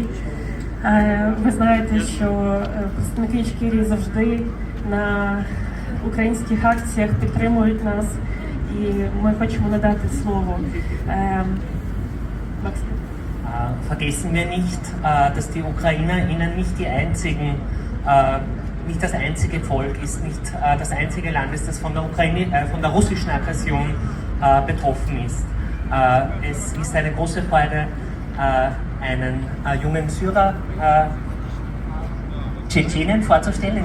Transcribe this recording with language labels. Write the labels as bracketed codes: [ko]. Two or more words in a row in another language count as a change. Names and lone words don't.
[uk] Ви знаєте, що представники Ічкерії завжди на українських акціях підтримують нас, і ми хочемо надати слово. Макс. [de] Vergessen wir nicht, dass die UkrainerInnen nicht die einzigen, nicht das einzige Volk ist, nicht das einzige Land ist, das von der russischen Aggression betroffen ist. Es ist eine große Freude, einen jungen Syrer, Tschetschenen vorzustellen.